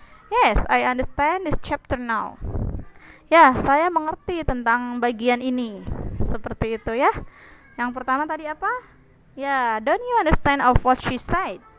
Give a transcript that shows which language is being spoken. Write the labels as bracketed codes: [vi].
[en] Yes, I understand this chapter now. [id] Ya, saya mengerti tentang bagian ini. Seperti itu ya. Yang pertama tadi apa? [en] Ya, don't you understand of what she said?